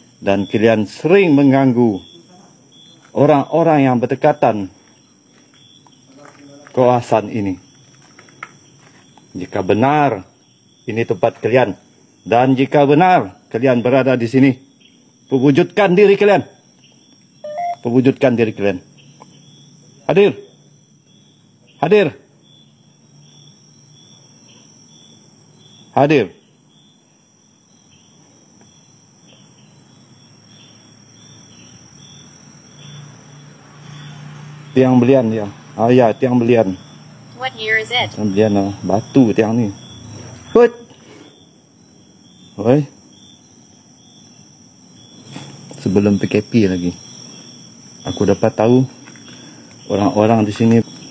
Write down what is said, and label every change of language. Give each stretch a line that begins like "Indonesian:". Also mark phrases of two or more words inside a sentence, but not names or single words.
Malay: Dan kalian sering mengganggu orang-orang yang berdekatan kawasan ini. Jika benar ini tempat kalian, dan jika benar kalian berada di sini, pewujudkan diri kalian. Pewujudkan diri kalian. Hadir. Hadir. Hadir. Tiang belian dia. Ah ya, tiang belian.
English: What year is it?
Malay: Tiang belian batu tiang ni. Hut. Oi. Sebelum PKP lagi. Aku dapat tahu orang-orang di sini.